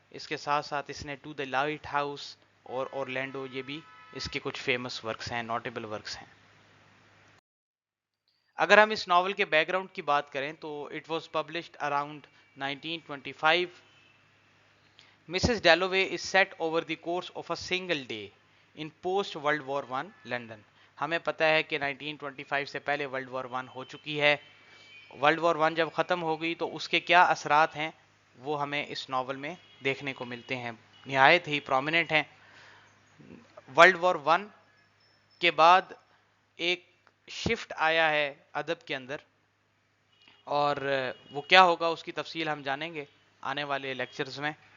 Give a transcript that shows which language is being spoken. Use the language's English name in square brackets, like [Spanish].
[Hindi] इसके साथ साथ इसने टू द लाइट हाउस और ओरलैंडो, ये भी इसके कुछ फेमस वर्क्स हैं, नोटेबल वर्क्स हैं। अगर हम इस नावल के बैकग्राउंड की बात करें तो [English] It was published around 1925। Mrs. Dalloway is set over the course of a single day in post World War I London. [Hindi] हमें पता है कि 1925 से पहले वर्ल्ड वॉर वन हो चुकी है। वर्ल्ड वॉर वन जब ख़त्म हो गई तो उसके क्या असरात हैं वो हमें इस नावल में देखने को मिलते हैं, निहायत ही प्रोमिनेंट हैं। वर्ल्ड वॉर वन के बाद एक शिफ्ट आया है अदब के अंदर, और वो क्या होगा उसकी तफसील हम जानेंगे आने वाले लेक्चर्स में।